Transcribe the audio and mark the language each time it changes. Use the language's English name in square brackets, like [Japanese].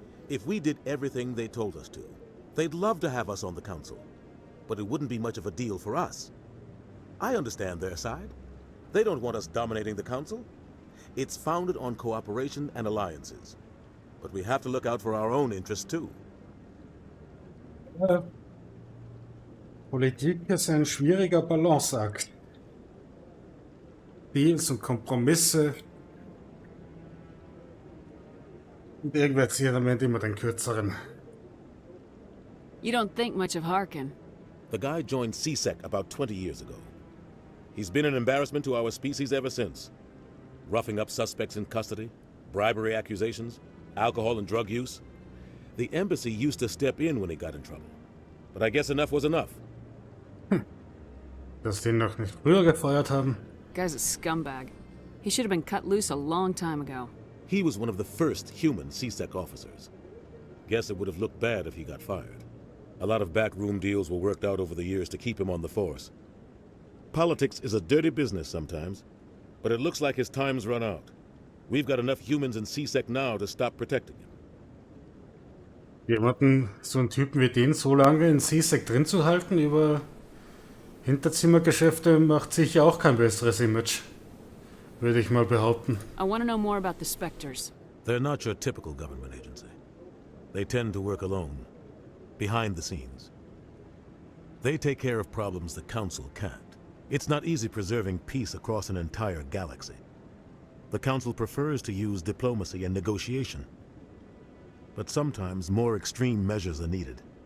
[English] If we did everything they told us to, they'd love to have us on the council. But it wouldn't be much of a deal for us. I understand their side. They don't want us dominating the council. It's founded on cooperation and alliances. But we have to look out for our own interests too. [German] Politik ist ein schwieriger Balanceakt. Deals und Kompromisse. Und irgendwer zieht am Ende immer den kürzeren. [English] You don't think much of Harkin. The guy joined CSEC about 20 years ago. He's been an embarrassment to our species ever since. Roughing up suspects in custody, bribery accusations, alcohol and drug use. The embassy used to step in when he got in trouble. But I guess enough was enough. [German] Dass den noch nicht früher gefeuert haben. [English] Guy's a scumbag. He should have been cut loose a long time ago. He was one of the first human CSEC officers. Guess it would have looked bad if he got fired. A lot of backroom deals were worked out over the years to keep him on the force. Politics is a dirty business sometimes, but it looks like his time's run out. We've got enough humans in CSEC now to stop protecting him. [German] Jemanden, so einen Typen wie den, so lange in CSEC drin zu halten über Hinterzimmergeschäfte, macht sicher auch kein besseres Image. Würde ich mal behaupten. [English] I want to know more about the Spectres. They're not your typical government agency. They tend to work alone, behind the scenes. They take care of problems the Council can't. It's not easy preserving peace across an entire galaxy. The Council prefers to use diplomacy and negotiation. But sometimes more extreme measures are needed.